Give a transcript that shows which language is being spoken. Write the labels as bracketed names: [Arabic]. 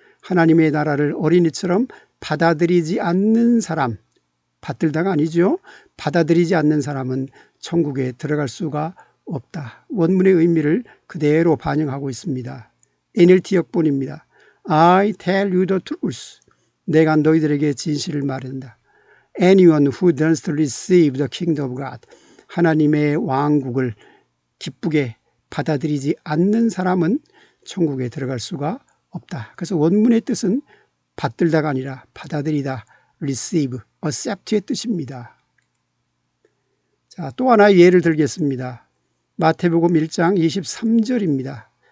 [Korean] 하나님의 나라를 어린이처럼 받아들이지 않는 사람, 받들다가 아니죠. 받아들이지 않는 사람은 천국에 들어갈 수가 없다. 원문의 의미를 그대로 반영하고 있습니다. [English] NLT [Korean] 역본입니다. [English] I tell you the truth. [Korean] 내가 너희들에게 진실을 말한다. [English] Anyone who doesn't receive the kingdom of God. [Korean] 하나님의 왕국을 기쁘게 받아들이지 않는 사람은 천국에 들어갈 수가 없다. 그래서 원문의 뜻은 받들다가 아니라 받아들이다, receive, accept의 뜻입니다. 자, 또 하나의 예를 들겠습니다. 마태복음 1장 23절입니다.